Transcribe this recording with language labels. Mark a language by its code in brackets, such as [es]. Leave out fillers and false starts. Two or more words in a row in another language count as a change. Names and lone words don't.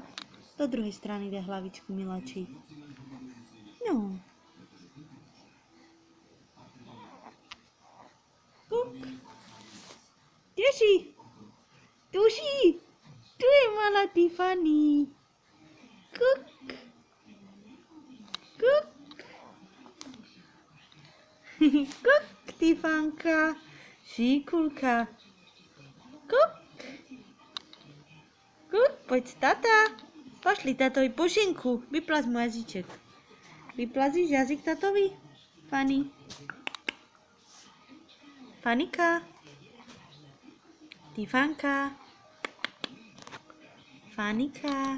[sk] Do druhej strany daj hlavičku, miláčik. No. Kuk. Teši. Tuši. Tu je malá Tiffany. Kuk. Kuk. Kuk, Tifanka. Šikulka. Kuk. Kuk, poď tata. Pošli tatovi pušinku. Vyplaz mu jazyček. Vyplazíš jazyk tatovi? Fanny. Fanika. Tifanka. Fanika.